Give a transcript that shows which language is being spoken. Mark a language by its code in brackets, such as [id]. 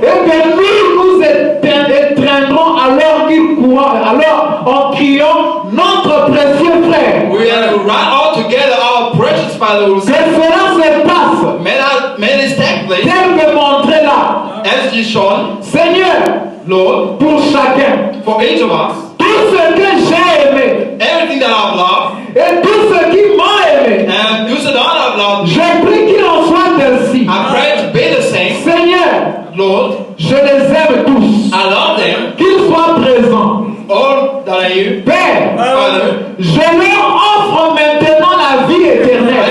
[fr] et que nous étreindrons alors qu'ils courront, alors en criant notre précieux frère. [en] we will run all together our precious Father will [fr] Que [en] say, [fr] cela se passe, [en] may this take place, [fr] tel que montré là. [en] as is shown, [fr] Seigneur, [en] Lord, [fr] pour chacun, [en] for each of us, [fr] tout ce que j'ai aimé, [en] everything that I've loved, [fr] et tout ce qui m'a aimé, [en] and you said all I've loved, [fr] je prie qu'il en soit ainsi. [en] I pray to be the same, [fr] Seigneur, [en] Lord, [fr] je les aime tous, [en] I love them, [fr] qu'ils soient présents. [en] all that are here, [fr] Père, [en] Father, [fr] je leur offre maintenant la vie éternelle.